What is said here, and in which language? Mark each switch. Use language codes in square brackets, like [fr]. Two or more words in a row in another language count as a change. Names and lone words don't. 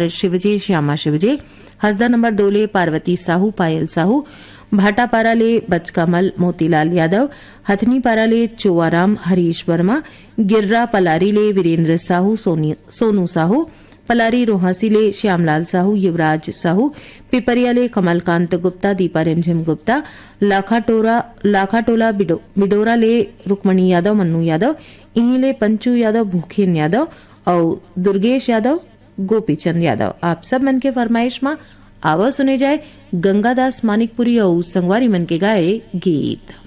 [hne] शिवजे श्यामा शिवजे हसदा नंबर 2 ले पार्वती साहू पायल साहू भाटापारा ले बचकामल मोतीलाल यादव हथनीपारा ले चोवाराम हरीश वर्मा गिर्रा पलारी ले वीरेंद्र साहू सोनू साहू पलारी रोहासी ले श्यामलाल साहू युवराज साहू पिपरिया ले कमलकांत गुप्ता दीपा रिमझिम गुप्ता लाखाटोला बिडोरा ले रुक्मणी यादव मन्नू यादव इन्हीं ले पंचू यादव भूखेन यादव और दुर्गेश यादव गोपीचंद यादव। आप सब मन के फरमाइश में आवा सुने जाए गंगादास मानिकपुरी और संगवारी मन के गाए गीत।